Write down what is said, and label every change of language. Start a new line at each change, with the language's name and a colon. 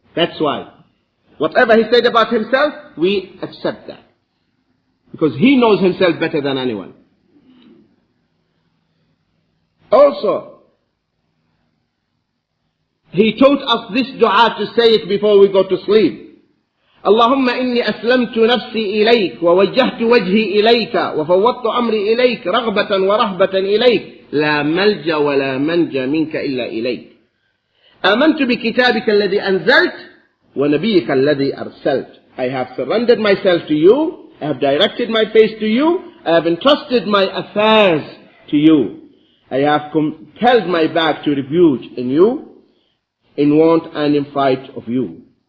English: That's why whatever He said about Himself, we accept that. Because He knows Himself better than anyone. Also, He taught us this dua to say it before we go to sleep.
Arabic: اللهم إني أسلمت نفسي إليك ووجهت وجهي إليك وفوضت أمري إليك رغبة ورهبة إليك لا ملجأ ولا منجى منك إلا إليك آمنت بكتابك الذي أنزلت ونبيك الذي أرسلت.
English: I have surrendered myself to you. I have directed my face to you. I have entrusted my affairs to you. I have compelled my back to refuge in you, in want and in fright of you.